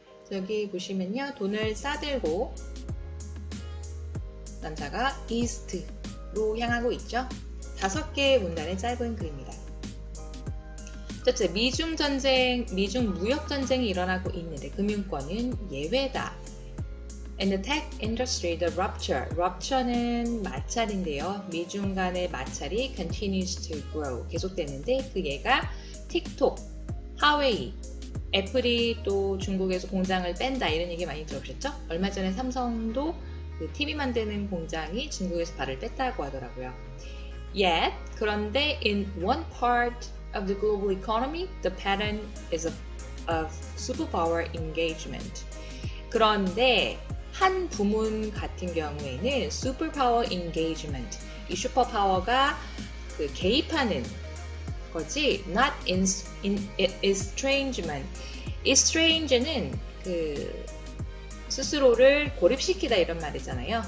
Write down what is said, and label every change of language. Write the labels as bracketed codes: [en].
[ko] 여기 보시면요. 돈을 싸들고 남자가 이스트로 향하고 있죠. 5개의 문단의 짧은 글입니다. 첫째, 미중 무역 전쟁이 일어나고 있는데 금융권은 예외다. [en] In the tech industry, the rupture는 [ko] 마찰인데요. 미중 간의 마찰이 [en] continues to grow, [ko] 계속되는데 그 예가 틱톡, 하웨이, 애플이 또 중국에서 공장을 뺀다 이런 얘기 많이 들어보셨죠? 얼마 전에 삼성도 그 TV 만드는 공장이 중국에서 발을 뺐다고 하더라고요. [en] Yet, [ko] 그런데 [en] in one part of the global economy, the pattern is of superpower engagement. [ko] 그런데 한 부문 같은 경우에는 슈퍼파워 인게이지먼트, 이 슈퍼파워가 그 개입하는 거지, [en] not estrangement. [ko] estrange는 그 스스로를 고립시키다 이런 말이잖아요.